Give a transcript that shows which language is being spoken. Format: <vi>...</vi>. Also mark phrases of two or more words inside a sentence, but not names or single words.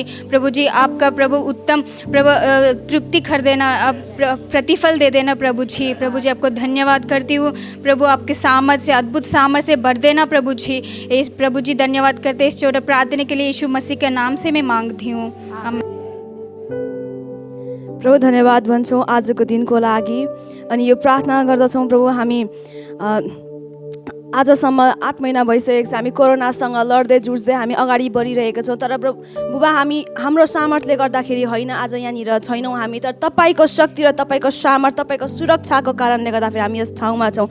<hi>प्रभु जी आपका प्रभु उत्तम प्रभु तृप्ति कर देना, आप प्रतिफल दे देना प्रभु जी। प्रभु जी आपको धन्यवाद करती हूँ प्रभु, आपके सामर्थ से अद्भुत सामर्थ से भर देना प्रभु जी। इस प्रभु जी धन्यवाद करते इस छोटे प्रार्थना के लिए यीशु मसीह के नाम से मैं मांगती हूँ।</hi> <ne>प्रभु धन्यवाद भन्छौँ आजको दिनको लागि। अनि यो प्रार्थना गर्दछौँ प्रभु, हामी आजसम्म 8 महिना भइसकेको छ हामी कोरोनासँग लड्दै जुझ्दै हामी अगाडि बढिरहेका छौँ। तर बुबा हाम्रो सामर्थ्यले गर्दाखेरि होइन आज यहाँनिर छैनौँ हामी, तर तपाईँको शक्ति र तपाईँको सामर्थ्य, तपाईँको सुरक्षाको कारणले गर्दाखेरि हामी यस ठाउँमा छौँ।</ne>